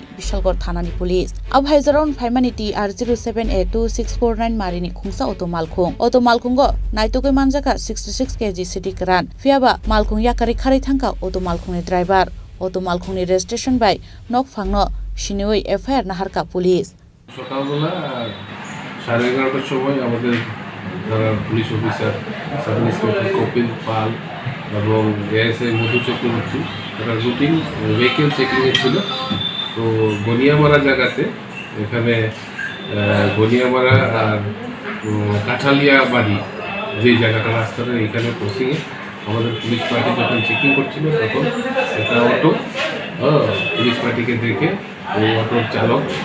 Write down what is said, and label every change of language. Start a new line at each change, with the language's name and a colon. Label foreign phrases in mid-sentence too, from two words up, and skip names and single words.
Kok Borok: Bishalgor Thanani Police Abhaizaron Paimani TR07A 2649 Marini Khungsa Auto Malkungo Naitokoi Manjaka 66 kg City Kran Fiaba Malkung Yakari Khari Thanka Auto Malkungni driver Auto Malkungni registration by Nok Phangno Shinoi FIR Naharka Police
Bangla: সকালবেলা 11:30টার সময় আমাদের
English: police officer sub inspector
Bangla: কপিল পাল এবং এএসআই মধু চক্রবর্তী একটা
English: routine vehicle checking
Bangla: ছিল তো গনিয়ামারা জায়গাতে এখানে গনিয়ামারা আর কাঠালিয়া বাড়ি যে জায়গাটা রাস্তাটা এখানে ক্রসিংয়ে আমাদের
English: police party
Bangla: যখন চেকিং করছিল তখন একটা অটো
English: police party
Bangla: দেখে ওই অটোর চালক